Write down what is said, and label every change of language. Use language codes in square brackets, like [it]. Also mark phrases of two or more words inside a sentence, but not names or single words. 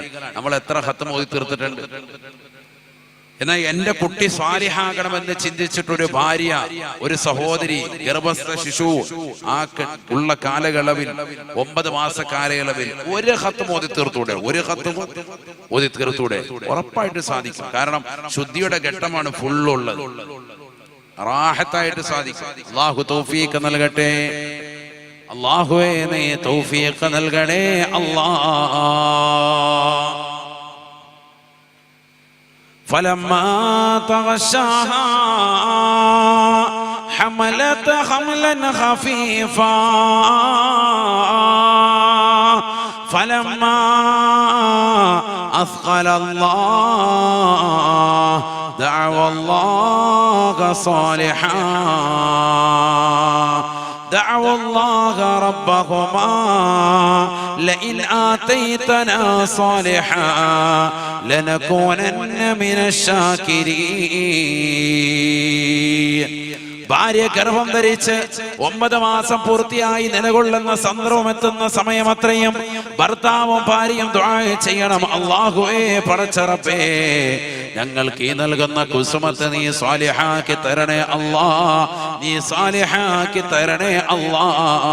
[ml] നമ്മൾ എത്ര ഖത്മ് ഓതി തീർത്തിട്ടുണ്ട്? എന്നാൽ എന്റെ കുട്ടി സ്വാലിഹാകണമെന്ന് ചിന്തിച്ചിട്ടൊരു ഭാര്യ, ഒരു സഹോദരി, ഗർഭസ്ഥ ശിശു ഉള്ള കാലയളവിൽ 9 മാസ കാലയളവിൽ ഒരു ഖത്മ് ഓതി തീർത്തൂടെ? ഒരു ഖത്മ് ഓതി തീർത്തൂടെ? ഉറപ്പായിട്ട് സാധിക്കും. കാരണം ശുദ്ധിയുടെ ഘട്ടമാണ് ഫുള്ളുള്ളത്, റാഹത്തായിട്ട് സാധിക്കും. അല്ലാഹു തൗഫീഖ് നൽകട്ടെ. അല്ലാഹുവേ നീ തൗഫീഖ് നൽകണേ അല്ലാഹ്. [ar] فلما تغشاها حملت حملا خفيفا فلما أثقل الله دعوا الله صالحا دعوا الله ربهما لئن آتيتنا صالحا لنكونن من الشاكرين. [ml] ഭാര്യ ഗർഭം ധരിച്ച് 9 മാസം പൂർത്തിയായി നിലകൊള്ളുന്ന സന്ദർഭം എത്തുന്ന സമയമത്രയും ഭർത്താവും ഭാര്യയും ദുആ ചെയ്യണം. അല്ലാഹുവേ, പടച്ച റബ്ബേ, ഞങ്ങൾക്ക് ഈ നൽകുന്ന കുസുമത്ത് നീ സ്വാലിഹാക്കി തരണേ അല്ലാഹ്, നീ സ്വാലിഹാക്കി തരണേ അല്ലാഹ്.